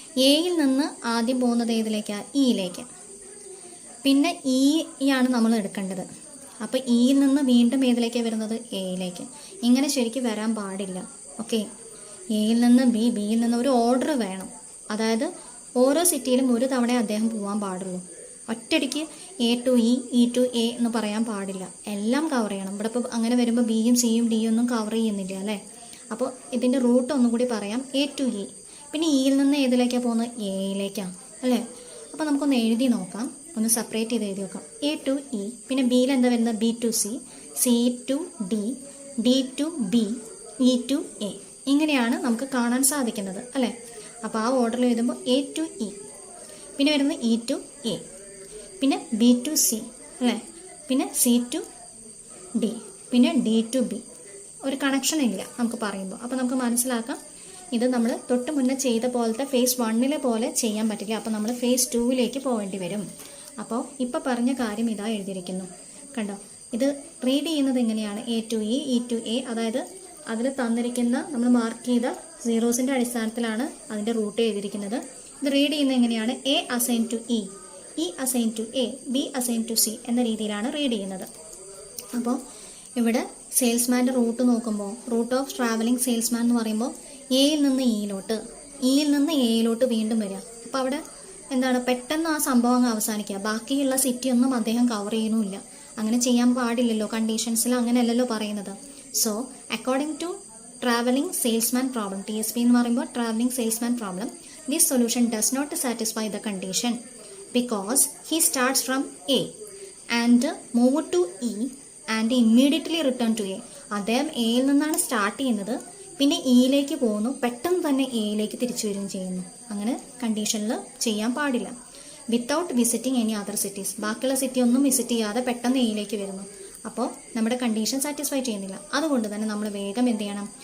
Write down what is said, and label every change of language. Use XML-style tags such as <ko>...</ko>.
<ml>എയിൽ നിന്ന് ആദ്യം പോകുന്നത് ഏതിലേക്കാണ്? ഇയിലേക്ക്. പിന്നെ ആണ് നമ്മൾ എടുക്കേണ്ടത്. അപ്പോൾ ഇയിൽ നിന്ന് വീണ്ടും ഏതിലേക്കാണ് വരുന്നത്? എയിലേക്ക്. ഇങ്ങനെ ശരിക്കും വരാൻ പാടില്ല. ഓക്കെ, എയിൽ നിന്ന് ബിയിൽ നിന്ന് ഒരു ഓർഡർ വേണം. അതായത് ഓരോ സിറ്റിയിലും ഒരു തവണ അദ്ദേഹം പോകാൻ പാടുള്ളൂ. ഒറ്റയടിക്ക് A to E to A എന്ന് പറയാൻ പാടില്ല. എല്ലാം കവർ ചെയ്യണം. ഇവിടെ ഇപ്പോൾ അങ്ങനെ വരുമ്പോൾ ബിയും സിയും ഡിയും ഒന്നും കവർ ചെയ്യുന്നില്ല അല്ലേ. അപ്പോൾ ഇതിൻ്റെ റൂട്ട് ഒന്നും കൂടി പറയാം, A to E. പിന്നെ ഇയിൽ നിന്ന് ഏതിലേക്കാണ് പോകുന്നത്? എയിലേക്കാണ് അല്ലേ. അപ്പോൾ നമുക്കൊന്ന് എഴുതി നോക്കാം, ഒന്ന് സെപ്പറേറ്റ് ചെയ്ത് എഴുതി നോക്കാം. A to E, പിന്നെ ബിയിൽ എന്താ വരുന്നത്? B to C, C to D, D to B, E to A. ഇങ്ങനെയാണ് നമുക്ക് കാണാൻ സാധിക്കുന്നത് അല്ലേ. അപ്പോൾ ആ ഓർഡറിൽ എഴുതുമ്പോൾ A to E, പിന്നെ വരുന്നത് E to A, പിന്നെ B to C അല്ലേ, പിന്നെ C to D, പിന്നെ D to B. ഒരു കണക്ഷൻ ഇല്ല നമുക്ക് പറയുമ്പോൾ. അപ്പോൾ നമുക്ക് മനസ്സിലാക്കാം ഇത് നമ്മൾ തൊട്ട് മുന്നേ ചെയ്ത പോലത്തെ ഫേസ് 1 പോലെ ചെയ്യാൻ പറ്റില്ല. അപ്പോൾ നമ്മൾ ഫേസ് 2 പോകേണ്ടി വരും. അപ്പോൾ ഇപ്പോൾ പറഞ്ഞ കാര്യം ഇതാ എഴുതിയിരിക്കുന്നു കണ്ടോ. ഇത് റീഡ് ചെയ്യുന്നത് എങ്ങനെയാണ്? A to E, E to A. അതായത് അതിൽ തന്നിരിക്കുന്ന നമ്മൾ മാർക്ക് ചെയ്ത സീറോസിൻ്റെ അടിസ്ഥാനത്തിലാണ് അതിൻ്റെ റൂട്ട് എഴുതിയിരിക്കുന്നത്. ഇത് റീഡ് ചെയ്യുന്നത് എങ്ങനെയാണ്? A assign to E, E assign to A, B assign to C എന്ന രീതിയിലാണ് റീഡ് ചെയ്യുന്നത്. അപ്പോൾ ഇവിടെ സെയിൽസ്മാൻ്റെ റൂട്ട് നോക്കുമ്പോൾ റൂട്ട് ഓഫ് ട്രാവലിംഗ് സെയിൽസ്മാൻ എന്ന് പറയുമ്പോൾ എയിൽ നിന്ന് ഇയിലോട്ട്, ഇയിൽ നിന്ന് എയിലോട്ട് വീണ്ടും വരിക. അപ്പോൾ അവിടെ എന്താണ്, പെട്ടെന്ന് ആ സംഭവം അങ്ങ് അവസാനിക്കുക. ബാക്കിയുള്ള സിറ്റി ഒന്നും അദ്ദേഹം കവർ ചെയ്യണമില്ല. അങ്ങനെ ചെയ്യാൻ പാടില്ലല്ലോ, കണ്ടീഷൻസിൽ അങ്ങനെയല്ലല്ലോ പറയുന്നത്.</ml> <en>So according to traveling salesman problem. TSP</en> <ml>എന്ന് പറയുമ്പോൾ</ml> <en>traveling salesman problem. This solution does not satisfy the condition because he starts from A and move to E and immediately return to A.</en> <ml>അദ്ദേഹം എയിൽ നിന്നാണ് start ചെയ്യുന്നത്, പിന്നെ ഇയിലേക്ക് പോകുന്നു, പെട്ടെന്ന് തന്നെ എയിലേക്ക് തിരിച്ചു വരികയും ചെയ്യുന്നു. അങ്ങനെ കണ്ടീഷനിൽ ചെയ്യാൻ പാടില്ല.</ml> <en>without visiting any other cities,</en> <ml>ബാക്കിയുള്ള സിറ്റി ഒന്നും വിസിറ്റ് ചെയ്യാതെ പെട്ടെന്ന് എയിലേക്ക് വരുന്നു. അപ്പോൾ നമ്മുടെ കണ്ടീഷൻ സാറ്റിസ്ഫൈ ചെയ്യുന്നില്ല. അതുകൊണ്ട് തന്നെ നമ്മൾ വേഗം എന്ത് ചെയ്യണം?</ml>